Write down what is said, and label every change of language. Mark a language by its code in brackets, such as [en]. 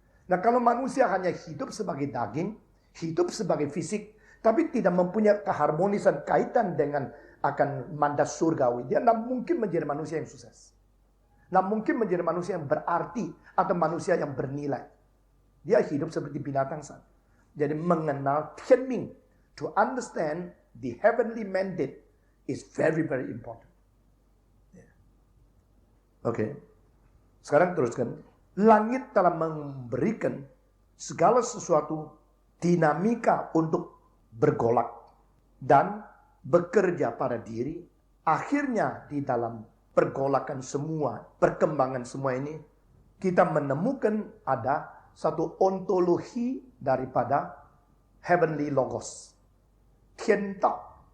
[id] Nah, kalau manusia hanya hidup sebagai daging, hidup sebagai fisik, tapi tidak mempunyai keharmonisan kaitan dengan akan mandat surgawi, dia tidak mungkin menjadi manusia yang sukses. Tidak mungkin menjadi manusia yang berarti atau manusia yang bernilai. Dia hidup seperti binatang saja. Jadi mengenal Tianming, [en] to understand the heavenly mandate is very, very important. [id] Oke. Sekarang teruskan. Langit telah memberikan segala sesuatu dinamika untuk bergolak dan bekerja pada diri. Akhirnya di dalam pergolakan semua, perkembangan semua ini, kita menemukan ada satu ontologi daripada heavenly logos. Tian Tao.